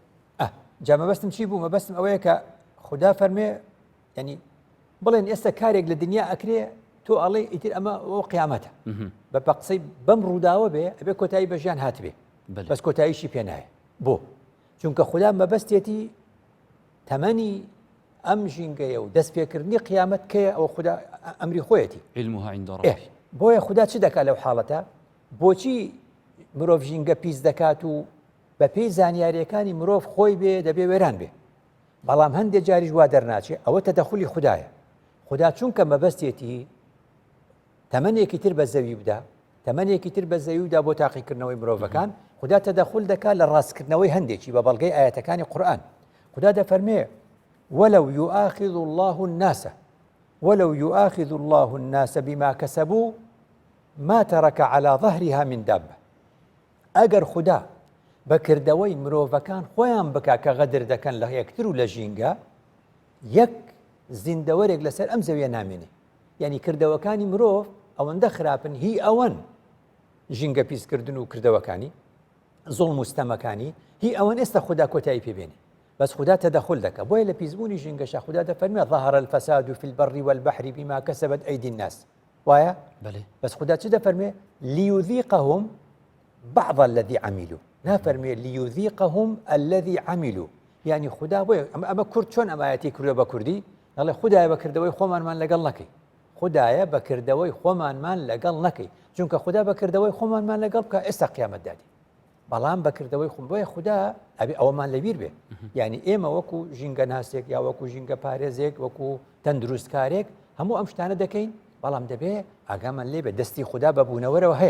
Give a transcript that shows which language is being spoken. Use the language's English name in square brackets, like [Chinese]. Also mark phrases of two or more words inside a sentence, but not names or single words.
[Central Kurdish] جا مەبەستم چی بوو مەبەستم ئەوەیە کە خوددا فەرمێ ینی بڵێن ئێستا کارێک لە دنیا ئەکرێ تۆ ئەڵێ ئیتر ئەمە ئەو قیامەتە بە قسەی بەم ڕووداوە بێ ئەبێ کۆتایی بە ژیان هاتبێ بەس کۆتاییشی پێ نایە بۆ چونکە خوددا مەبەستێتی تەمەنی ئەم ژینگەیە و دەستپێکردنی قیامەت کەیە ئەو خوددا ئەمری خۆیەتی [Arabic] علمها عند ربه [Central Kurdish] بۆیە خوددا چ دەکات لەو حاڵەتە بۆچی مرۆڤ ژینگە پیس دەکات و بە پێی زانیاریەکانی مرۆڤ خۆی بێ دەبێ وێران بێ بەڵام هەندێک جاریش وا دەرناچێت ئەوە تەدەخولی خوددایە خوددا چونکە مەبەستێتی تەمەنێکی تر بە زەوی بدا تەمەنێکی تر بە زەوی بدا بۆ تاقیکردنەوەی مرۆڤەکان خوددا تەدەخول دەکات لە ڕاستکردنەوەی هەندێکی بە بەڵگەی ئاەتەکانی قورئان خوددا دەفەرمێ [Arabic] ولو يؤاخذ الله الناس بما كسبوا ما ترك على ظهرها من دابة [Central Kurdish] ئەگەر خوددا بەکردەوەی مرۆڤەکان خۆیان بکا کە غەدر دەکەن لە یەکتر و لە ژینگە یەک زیندەوەرێک لەسەر ئەم زەویە نامێنێ یعنی کردەوەکانی مرۆڤ ئەوەندە خراپن هی ئەوەن ژینگە پیسکردن و کردەوەکانی زوڵم و ستەمەکانی هی ئەوەن ئێستا خوددا کۆتایی پێبێنێ بس خوددا تەدەخول دەکات بۆیە لە پیسبوونی ژینگەشە خوددا دەفەرمێ [Arabic] ظهر الفساد في البر والبحر بما كسبت أيدي الناس [Central Kurdish] وایە بس خوددا چ دەفەرمێ [Arabic] ليذيقهم بعض الذي عملوا نافەرمێ ليذيقهم الذي عملوا يعني [Central Kurdish] خوددا بۆیە ئەمە کورد چۆن ئەمایەتی کردووە بە کوردی دەڵێ خوددایە بەکردەوەی خۆمانمان لەگەڵ نەکەی خوددایە بەکردەوەی خۆمانمان لەگەڵ نەکەی چونکە خوددا بەکردەوەی خۆمانمان لەگەڵ بکە ئێستا قیامەت دادی بەڵام بەکردەوەی خۆم بۆیە خوددا ئەبێ ئەوەمان لەبیر بێ یعنی ئێمە وەکو ژینگە ناسێک یا وەکو ژینگە پارێزێک وەکو تەندروستکارێک هەموو ئەم شتانە دەکەین بەڵام دەبێ ئاگامان لێ بێ دەستی خوددا بەبوونەوەرەوە هەیە